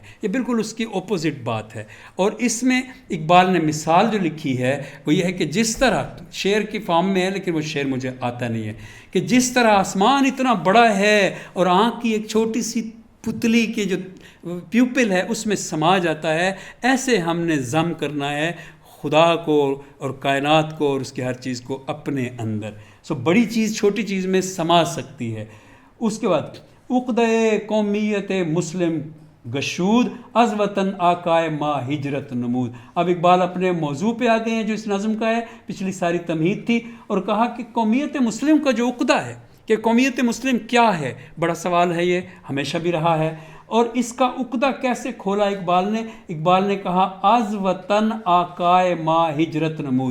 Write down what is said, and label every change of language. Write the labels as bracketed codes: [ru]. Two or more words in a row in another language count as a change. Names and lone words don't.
[ur] یہ بالکل اس کی اپوزٹ بات ہے، اور اس میں اقبال نے مثال جو لکھی ہے وہ یہ ہے کہ جس طرح شعر کی فارم میں ہے لیکن وہ شعر مجھے آتا نہیں ہے، کہ جس طرح آسمان اتنا بڑا ہے اور آنکھ کی ایک چھوٹی سی پتلی کے جو پیوپل ہے اس میں سما جاتا ہے، ایسے ہم نے ضم کرنا ہے خدا کو اور کائنات کو اور اس کی ہر چیز کو اپنے اندر۔ بڑی چیز چھوٹی چیز میں سما سکتی ہے۔ اس کے بعد [fa] عقدہ قومیت مسلم گشود از وطن آقائے ما ہجرت نمود۔ [ur] اب اقبال اپنے موضوع پہ آ گئے ہیں جو اس نظم کا ہے، پچھلی ساری تمہید تھی، اور کہا کہ قومیت مسلم کا جو عقدہ ہے کہ قومیت مسلم کیا ہے، بڑا سوال ہے، یہ ہمیشہ بھی رہا ہے، اور اس کا عقدہ کیسے کھولا اقبال نے کہا [fa] از وطن آقائے ما ہجرت نمود۔